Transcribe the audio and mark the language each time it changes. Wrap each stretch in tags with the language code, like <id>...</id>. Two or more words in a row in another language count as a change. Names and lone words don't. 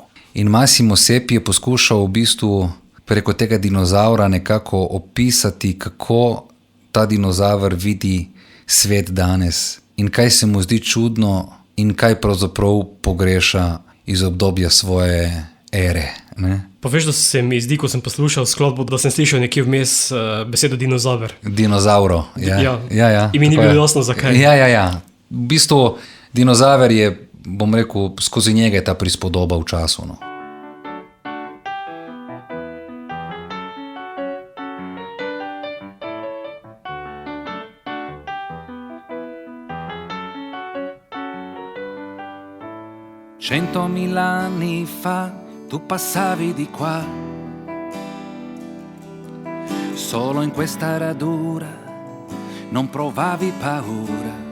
<sl>In Massimo Sepi je poskušal v bistvu preko tega dinozaura nekako opisati, kako ta dinozaver vidi svet danes in kaj se mu zdi čudno in kaj pravzaprav pogreša iz obdobja svoje ere. Ne? Pa veš, da se mi zdi, ko sem poslušal skladbo, da sem slišal nekje vmes besedo dinozaver. Dinozauro, ja. In mi ni bilo jasno, zakaj. Ja. V bistvu dinozaver je, bom rekel, skozi njega je ta prispodoba v času. No.</sl> <it>Centomila anni fa tu passavi di qua, solo in questa radura non provavi paura.</it>